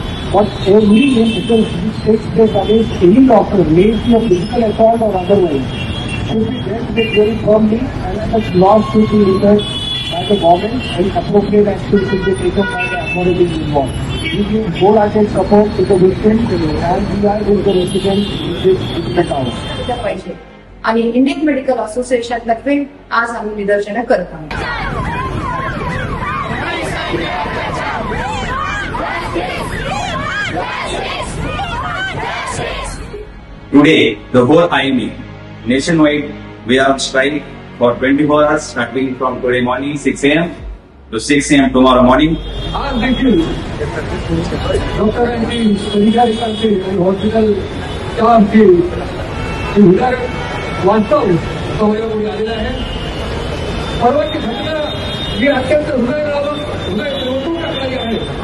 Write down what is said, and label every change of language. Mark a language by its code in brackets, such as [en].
[en] But every incident which takes place against any doctor, may it be a physical assault or otherwise, should be dealt with very firmly, and such laws should be reversed by the government and appropriate action should be taken by the authorities involved. We give wholehearted support to the victims and we are with the residents in this difficult hour. [mr] पाहिजे आणि Indian medical association तर्फे आज आम्ही निदर्शनं करत आहोत। [en] Today, the whole IME, nationwide, we are on strike for 24 hours, starting from today morning 6 a.m. to 6 a.m. tomorrow morning. Thank you. [mr] डॉक्टरांची अधिकाऱ्यांची हॉस्पिटल स्टाफची उदार वास्तव समोर आलेलं आहे। परवाची घटना ही अत्यंत हृदय रोखून टाकणारी आहे।